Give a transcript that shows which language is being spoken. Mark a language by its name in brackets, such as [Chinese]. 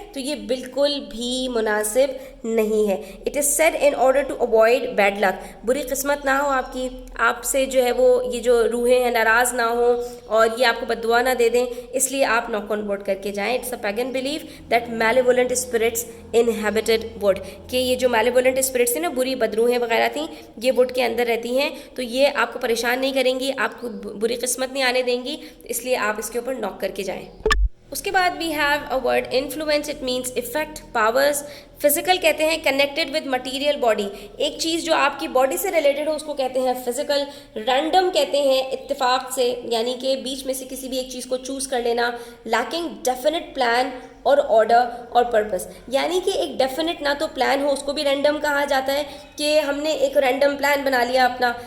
[Urdu] تو یہ بالکل بھی مناسب نہیں ہے. [English] it is said in order to avoid bad luck, [Urdu] بری قسمت نہ ہو آپ کی, آپ سے جو ہے وہ یہ جو روحیں ہیں ناراض نہ ہوں اور یہ آپ کو بد دعا نہ دے دیں, اس لیے آپ [English] knock on wood [Urdu] کر کے جائیں. [English] it's a pagan belief that malevolent spirits inhabited wood, [Urdu] کہ یہ جو [English] malevolent spirits [Urdu] تھیں نا, بری بدروحیں وغیرہ تھیں, یہ وڈ کے اندر رہتی ہیں, تو یہ آپ کو پریشان نہیں کریں گی, آپ کو بری قسمت نہیں آنے دیں گی, اس لیے آپ اس کے اوپر knock کر کے جائیں. اس کے بعد [English] we have a word influence, it means effect, powers. [Urdu] Physical کہتے ہیں [English] connected with material body, [Urdu] ایک چیز جو آپ کی باڈی سے ریلیٹڈ ہو اس کو کہتے ہیں فزیکل. رینڈم کہتے ہیں اتفاق سے, یعنی کہ بیچ میں سے کسی بھی ایک چیز کو چوز کر لینا. [English] lacking definite plan [Urdu] اور آرڈر اور پرپس, یعنی کہ ایک ڈیفینٹ نہ تو پلان ہو, اس کو بھی رینڈم کہا جاتا ہے کہ ہم نے ایک رینڈم پلان بنا لیا اپنا.